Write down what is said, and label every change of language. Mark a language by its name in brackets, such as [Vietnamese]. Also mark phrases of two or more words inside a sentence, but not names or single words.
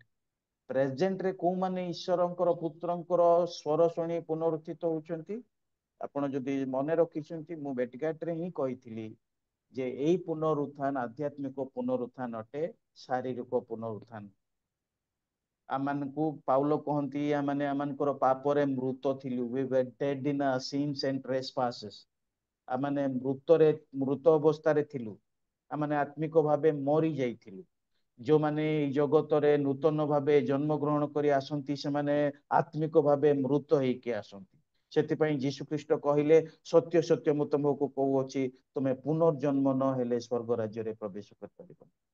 [Odia] ପ୍ରେଜେଣ୍ଟରେ କୋଉମାନେ ଈଶ୍ୱରଙ୍କର ପୁତ୍ରଙ୍କର ସ୍ୱର ଶୁଣି ପୁନରୁତ୍ଥିତ ହଉଛନ୍ତି? ଆପଣ ଯଦି ମନେ ରଖିଛନ୍ତି, ମୁଁ ଭେଟିକାଟରେ ହିଁ କହିଥିଲି ଯେ ଏଇ ପୁନରୁତ୍ଥାନ ଆଧ୍ୟାତ୍ମିକ ପୁନରୁତ୍ଥାନ ଅଟେ, ଶାରୀରିକ ପୁନରୁତ୍ଥାନ। ଆମମାନଙ୍କୁ ପାଉଲ କହନ୍ତି, ଆମମାନେ ଆମମାନଙ୍କର ପାପରେ ମୃତ ଥିଲୁ, [English] we were dead in our sins and trespasses। [Odia] ଆମମାନେ ମୃତ ଅବସ୍ଥାରେ ଥିଲୁ, ଆମମାନେ ଆତ୍ମିକ ଭାବେ ମରି ଯାଇଥିଲୁ। ଯୋଉମାନେ ଏଇ ଜଗତରେ ନୂତନ ଭାବେ ଜନ୍ମ ଗ୍ରହଣ କରି ଆସନ୍ତି, ସେମାନେ ଆତ୍ମିକ ଭାବେ ମୃତ ହେଇକି ଆସନ୍ତି। ସେଥିପାଇଁ ଯୀଶୁ ଖ୍ରୀଷ୍ଟ କହିଲେ, ସତ୍ୟ ସତ୍ୟ ମୁଁ ତମକୁ କହୁଅଛି, ତୁମେ ପୁନର୍ଜନ୍ମ ନ ହେଲେ ସ୍ୱର୍ଗ ରାଜ୍ୟରେ ପ୍ରବେଶ କରିପାରିବ।